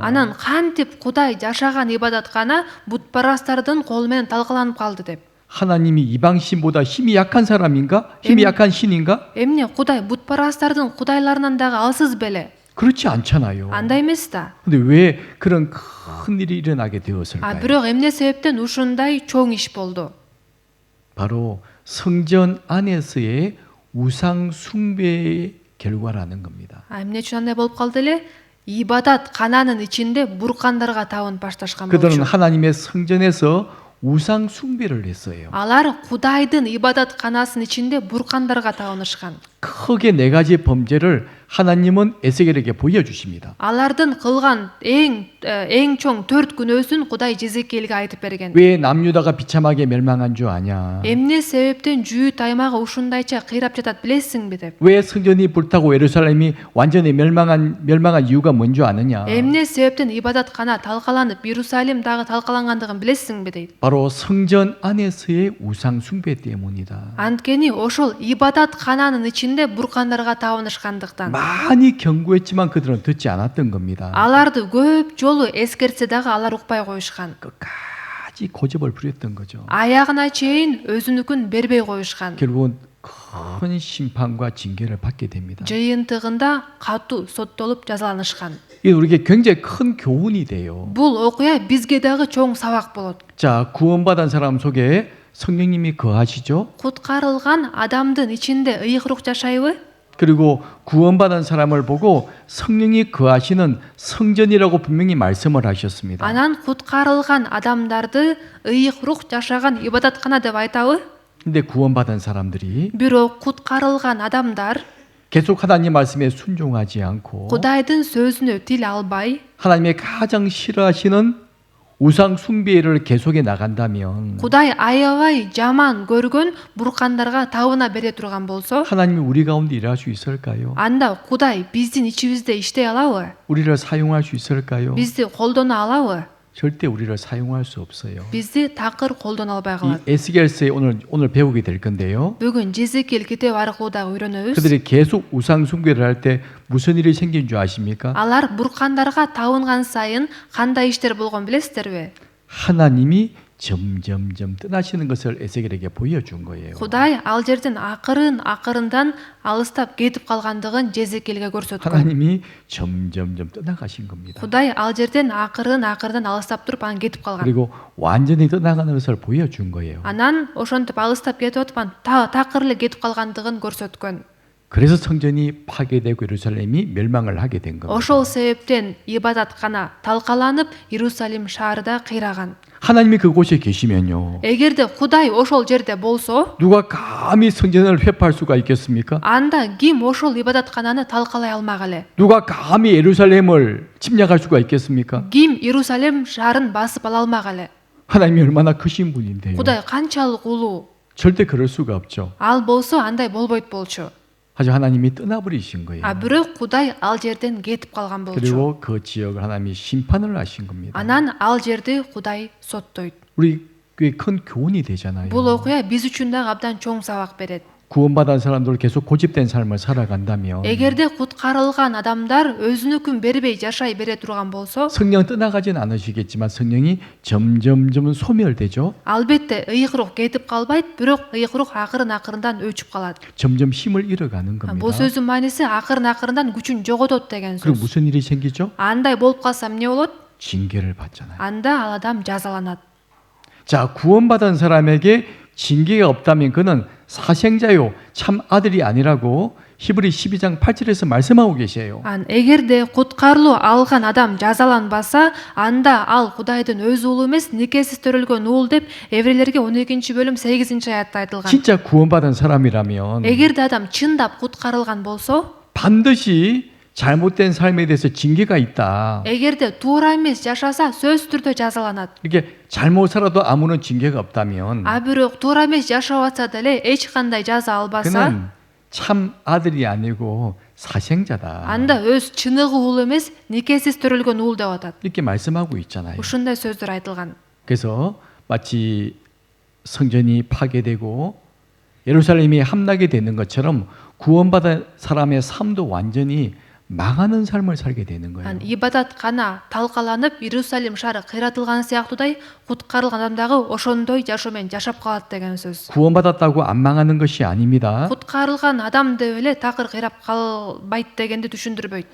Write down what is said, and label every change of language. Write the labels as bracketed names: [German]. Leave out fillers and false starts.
[Kyrgyz] Анан кантип Кудай жашаган ибадаткана бутпарастардын колу менен талкаланып калды деп. [Korean] 하나님이 이방 신보다 힘이 약한 사람인가? 힘이 약한 신인가? [Kyrgyz] Эмне Кудай бутпарастардын кудайларынан дагы алсыз беле? [Korean] 그렇지 않잖아요. [Kyrgyz] Андай эмес да. [Korean] 근데 왜 그런 큰 일이 일어나게 되었을까요? [Kyrgyz] Бирок эмне себептен ушундай чоң иш болду? [Korean] 바로 성전 안에서의 우상 숭배의 결과라는 겁니다. [Kyrgyz] Эмне үчүн андай болуп калды эле? Ибадат кананын ичинде буркандарга табынып башташкан [Korean] 그들은 [Kyrgyz] болчу. [Korean] 하나님의 성전에서 우상 숭배를 했어요. [Kyrgyz] Алар Кудайдын ибадат канасынын ичинде буркандарга табынышкан. [Korean] 크게 네 가지 범죄를 하나님은 에스겔에게 보여주십니다. [Kyrgyz] Алардын кылган эң чоң 4 күнөөсүн Кудай Жезекиэлге айтып берген. [Korean] 왜 남유다가 비참하게 멸망한 줄 아냐? [Kyrgyz] Эмне себептен Жүйүт аймагы ушундайча кыйрап жатат билесиңби деп. [Korean] 왜 성전이 불타고 예루살렘이 완전히 멸망한 이유가 뭔 줄 아느냐? [Kyrgyz] Эмне себептен ибадаткана талкаланып, Иерусалим дагы талкалангандыгын билесиңби дейт. [Korean] 바로 성전 안에서의 우상 숭배 때문이다. [Kyrgyz] Анткени ошол ибадат кананын ичинде буркандарга табынышкандыктан. [Korean] 많이 경고했지만 그들은 듣지 않았던 겁니다. [Kyrgyz] Аларды көп жолу эскертсе дагы алар укпай коюшкан. [Korean] 끝까지 고집을 부렸던 거죠. [Kyrgyz] Аягына чейин өзүнүкүн бербей коюшкан. [Korean] 결국은 큰 심판과 징계를 받게 됩니다. [Kyrgyz] Жыйынтыгында катуу соттолуп жазаланышкан. [Korean] 이게 우리에게 굉장히 큰 교훈이 돼요. [Kyrgyz] Бул окуя бизге дагы чоң сабак болот. [Korean] 자, 구원받은 사람 속에 성령님이 거하시죠? [Kyrgyz] Куткарылган адамдын ичинде ыйык рух жашайбы? [Korean] 그리고 구원받은 사람을 보고 성령이 거하시는 성전이라고 분명히 말씀을 하셨습니다. [Kyrgyz] Анан куткарылган адамдарды ыйык рух жашаган ибадаткана деп айтабы? [Korean] 근데 구원받은 사람들이 [Kyrgyz] Бирок куткарылган адамдар [Korean] 계속 하나님 말씀에 순종하지 않고 [Kyrgyz] Кудайдын сөзүнө тил албай, [Korean] 하나님의 가장 싫어하시는 우상 숭배를 계속해 나간다면 [Kyrgyz] Кудай аябай жаман көргөн буркандарга табына бере турган болсо, [Korean] 하나님이 우리 가운데 일할 수 있을까요? [Kyrgyz] анда Кудай биздин ичибизде иштей алабы? [Korean] 우리를 사용할 수 있을까요? [Kyrgyz] Бизди колдоно алабы? [Korean] 절대 우리를 사용할 수 없어요. [Kyrgyz] Бизди такыр колдоно албай [Korean] 이 [Kyrgyz] калат. [Korean] 에스겔서에 오늘 배우게 될 건데요. [Kyrgyz] Бүгүн Жезекил китеби аркылуу дагы үйрөнөбүз. [Korean] 그들이 계속 우상 숭배를 할 때 무슨 일이 생긴 줄 아십니까? [Kyrgyz] Алар буркандарга табынган сайын кандай иштер болгон билесиздерби? [Korean] 하나님이 점점점 떠나시는 것을 에스겔에게 보여준 거예요. [Kyrgyz] Кудай ал жерден акырындан алыстап кетип калгандыгын Жезекилге көрсөткөн. [Korean] 하나님이 점점점 떠나가신 겁니다. [Kyrgyz] Кудай ал жерден акырындан алыстап туруп анан кетип калган. [Korean] 그리고 완전히 떠나가는 것을 보여준 거예요. [Kyrgyz] Анан ошентип алыстап кетип атып анан такыр эле кетип калгандыгын көрсөткөн. [Korean] 그래서 성전이 파괴되고 예루살렘이 멸망을 하게 된 겁니다. [Kyrgyz] Ошол себептен ибадаткана талкаланып, Иерусалим шаары да кыйраган. [Korean] 하나님이 그곳에 계시면요. [Kyrgyz] Эгерде Кудай ошол жерде болсо, [Korean] 누가 감히 성전을 회파할 수가 있겠습니까? [Kyrgyz] анда ким ошол ибадаткананы талкалай алмак эле? [Korean] 누가 감히 예루살렘을 침략할 수가 있겠습니까? [Kyrgyz] Ким Иерусалим шаарын басып ала алмак эле? [Korean] 하나님이 얼마나 크신 분인데요. [Kyrgyz] Кудай канчалык улуу? [Korean] 절대 그럴 수가 없죠. [Kyrgyz] Ал болсо андай болбойт болчу. [Korean] 하지만 하나님이 떠나버리신 거예요. [Kyrgyz] Бирок Кудай ал жерден кетип калган болчу. [Korean] 그리고 그 지역을 하나님이 심판을 하신 겁니다. [Kyrgyz] Анан ал жерди Кудай соттойт. [Korean] 우리 꽤 큰 교훈이 되잖아요. [Kyrgyz] Бул окуя биз үчүн дагы абдан чоң сабак берет. [Korean] 구원받은 사람들 계속 고집된 삶을 살아간다면 [Kyrgyz] Эгерде куткарылган адамдар өзүнүкүн бербей жашай бере турган болсо, [Korean] 성령 떠나가진 않으시겠지만 성령이 점점점 소멸되죠. [Kyrgyz] албетте ыйык рух кетип калбайт, бирок ыйык рух акырындан өчүп калат. [Korean] 점점 힘을 잃어가는 [Kyrgyz] Бул [Korean] 겁니다. [Kyrgyz] сөздүн мааниси акырындан күчүн жоготот деген [Korean] 그리고 [Kyrgyz] сөз. [Korean] 무슨 일이 생기죠? [Kyrgyz] Андай болуп калса эмне болот? [Korean] 징계를 받잖아요. [Kyrgyz] Анда ал адам жазаланат. [Korean] 자, 구원받은 사람에게 징계가 없다면 그는 사생자요 참 아들이 아니라고 히브리 12장 8절에서 말씀하고 계세요. [Kyrgyz] Эгерде куткарылуу алган адам жазаланбаса, анда ал Кудайдын өз уулу эмес, никесиз төрөлгөн уул деп Еврейлерге 12-бөлүм 8-аятта айтылган. [Korean] 진짜 구원받은 사람이라면 [Kyrgyz] Эгерде адам чындап куткарылган болсо, [Korean] 반드시 잘못된 삶에 대해서 징계가 있다. [Kyrgyz] эгерде туура эмес жашаса, сөзсүз түрдө жазаланат. [Korean] 이렇게 잘못 살아도 아무런 징계가 없다면 [Kyrgyz] Бирок туура эмес жашап атса деле эч кандай жаза албаса, [Korean] 그는 참 아들이 아니고 사생자다. [Kyrgyz] анда өз чыныгы уул эмес, никесиз төрөлгөн уул деп атат. [Korean] 이렇게 말씀하고 있잖아요. [Kyrgyz] Ушундай сөздөр айтылган. [Korean] 그래서 마치 성전이 파괴되고 예루살렘이 함락이 되는 것처럼 구원받은 사람의 삶도 완전히 망하는 삶을 살게 되는 거예요. [Kyrgyz] Ибадаткана талкаланып, Иерусалим шаары кыйратылган сыяктуудай, куткарылган адам дагы ошондой жашоо менен жашап калат деген сөз. [Korean] 구원받았다고 안 망하는 것이 아닙니다. [Kyrgyz] Куткарылган адам деп эле такыр кыйрап калбайт дегенди түшүндүрбөйт.